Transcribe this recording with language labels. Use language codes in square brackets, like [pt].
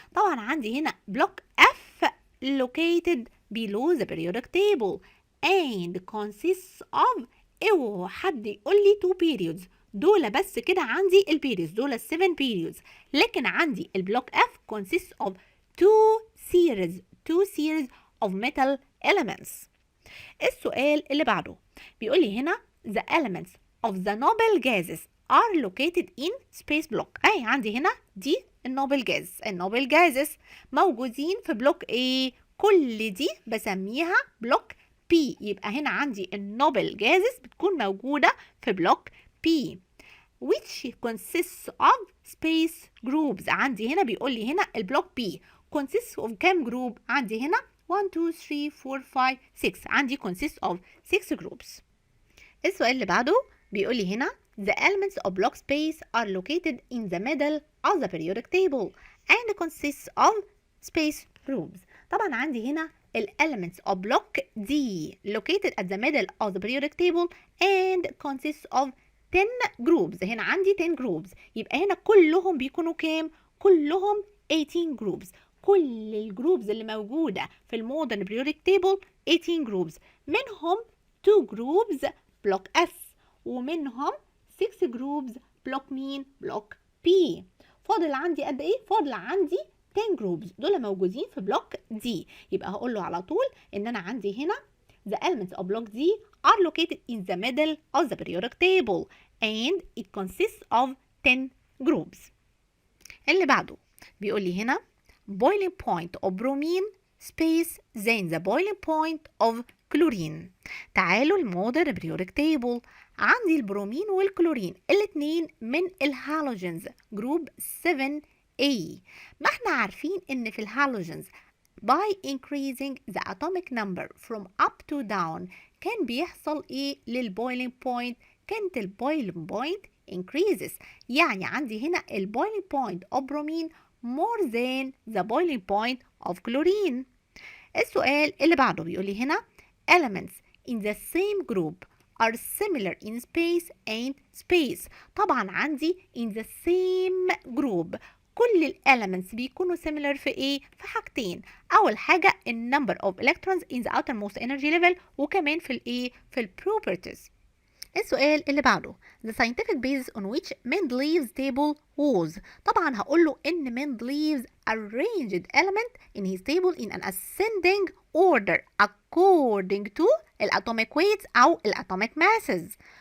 [en] طبعا عندي هنا block F located below the periodic table and consists of اوعوا حد يقول لي 2 periods، دول بس كده عندي البيريودز، دول 7 periods، لكن عندي البلوك F consists of 2 series of metal elements. السؤال اللي بعده بيقول لي هنا the elements of the noble gases are located in space block. [ar] اي عندي هنا دي النوبل جاز، النوبل جازز موجودين في بلوك A، كل دي بسميها بلوك P. يبقى هنا عندي النوبل جازز بتكون موجودة في بلوك P which consists of space groups. عندي هنا بيقول لي هنا البلوك B consists of كام جروب؟ عندي هنا 1 2 3 4 5 6، عندي consists of 6 groups. [en] السؤال اللي بعده بيقول لي هنا the elements of block space are located in the middle of the periodic table and consists of space groups. طبعا عندي هنا ال elements of block D located at the middle of the periodic table and consists of 10 groups. [ar] هنا عندي 10 groups، يبقى هنا كلهم بيكونوا كام؟ كلهم 18 groups. كل الجروبز اللي موجودة في المودرن periodic table 18 groups، منهم 2 groups بلوك S ومنهم 6 جروبز بلوك مين؟ بلوك P. فاضل عندي قد ايه؟ فاضل عندي 10 جروبز، دول موجودين في بلوك D. [en] يبقى هقول له على طول ان انا عندي هنا the elements of block D are located in the middle of the periodic table and it consists of 10 groups. اللي بعده بيقول لي هنا boiling point of bromine space than the boiling point of chlorine. [ar] تعالوا المودرن periodic table، عندي البرومين والكلورين الاتنين من الهالوجينز جروب 7A. ما احنا عارفين ان في الهالوجينز by increasing the atomic number from up to down كان بيحصل ايه للبويلينج بوينت؟ كانت البويلينج بوينت increases، يعني عندي هنا البويلينج بوينت of bromine more than the boiling point of chlorine. [en] السؤال اللي بعده بيقول لي هنا elements in the same group are similar in space and space. [ar] طبعا عندي in the same group كل ال elements بيكونوا similar في ايه؟ في حاجتين، اول حاجة ال number of electrons in the outermost energy level وكمان في الايه؟ في ال properties. [en] السؤال اللي بعده the scientific basis on which Mendeleev's table was. طبعا هقول له ان Mendeleev arranged element in his table in an ascending order according to الatomic weights او الatomic masses.